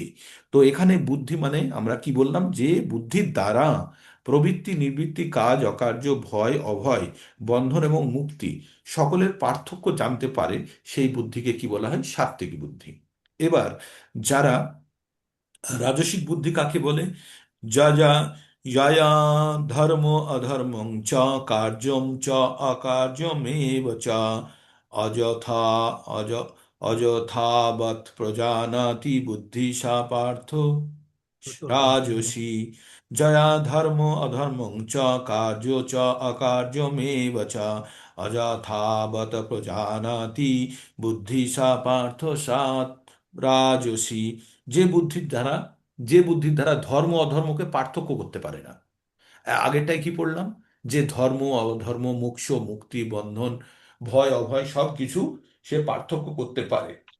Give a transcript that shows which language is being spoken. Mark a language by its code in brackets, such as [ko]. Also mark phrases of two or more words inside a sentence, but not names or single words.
[bn] তো এখানে বুদ্ধি মানে আমরা কি বললাম, যে বুদ্ধির দ্বারা প্রবৃত্তি, নিবৃত্তি, কাজ অকার্য, ভয় অভয়, বন্ধন এবং মুক্তি সকলের পার্থক্য জানতে পারে, সেই বুদ্ধিকে কি বলা হয়, সাত্ত্বিক বুদ্ধি। এবার যারা রাজসিক বুদ্ধি কাকে বলে, [sa] যা যা ইয়ায়া ধর্ম অধর্মং চ কার্যম চ অকার্যমেব চ অযথা অজ অযথাবৎ প্রজানাতি বুদ্ধি সা পার্থ রাজসী। জয়া ধর্ম অধর্মং চ কার্য চ অকার্যমেব চ অযথাবৎ প্রজানাতি বুদ্ধি সা পার্থ সাৎ রাজসী। [bn] যে বুদ্ধির দ্বারা যে বুদ্ধির দ্বারা ধর্ম অধর্মকে পার্থক্য করতে পারে না। আগেরটাই কি পড়লাম, যে ধর্ম অধর্ম, মোক্ষ মুক্তি, বন্ধন, ভয় অভয় সব কিছু সে পার্থক্য করতে পারে।